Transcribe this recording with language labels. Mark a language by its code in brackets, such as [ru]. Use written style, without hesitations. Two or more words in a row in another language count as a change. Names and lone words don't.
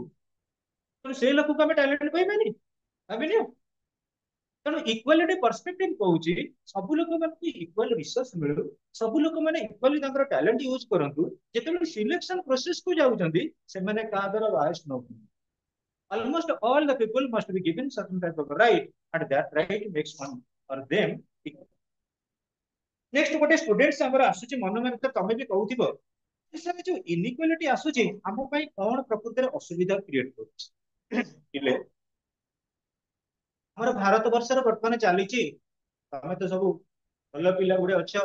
[or] ତେଣୁ ସେ ଲୋକକୁ ଆମେ ଟ୍ୟାଲେଣ୍ଟ ପାଇବାନି? ଭାବିନିଅ। ତେଣୁ [en] equality perspective [or] କହୁଛି, ସବୁ ଲୋକମାନଙ୍କୁ [en] equal resource [or] ମିଳୁ, ସବୁ ଲୋକମାନେ ଇକ୍ୱାଲି ତାଙ୍କର [en] talent use [or] କରନ୍ତୁ। ଯେତେବେଳେ [en] selection process [or] କୁ ଯାଉଛନ୍ତି, ସେମାନେ କାହା ଦ୍ୱାରା ବାୟସ ନ ହୁଅନ୍ତୁ। [en] Almost all the people must be given certain type of right, and that right makes one or them equal। [or] ନେକ୍ସଟ ଗୋଟେ ଷ୍ଟୁଡେଣ୍ଟସ ଆମର ଆସୁଛି ମନ ମନେ, ତ ତମେ ବି କହୁଥିବ ସାର୍ ଯୋଉ ଇନଇକ୍ୱାଲିଟି ଆସୁଛି ଆମ ପାଇଁ କଣ ପ୍ରକୃତରେ ଅସୁବିଧା କ୍ରିଏଟ କରୁଛି। ପିଲେ, ଆମର ଭାରତ ବର୍ଷର ବର୍ତ୍ତମାନ ଚାଲିଛି, ତମେ ତ ସବୁ ଭଲ ପିଲା ଗୁଡେ ଅଛ।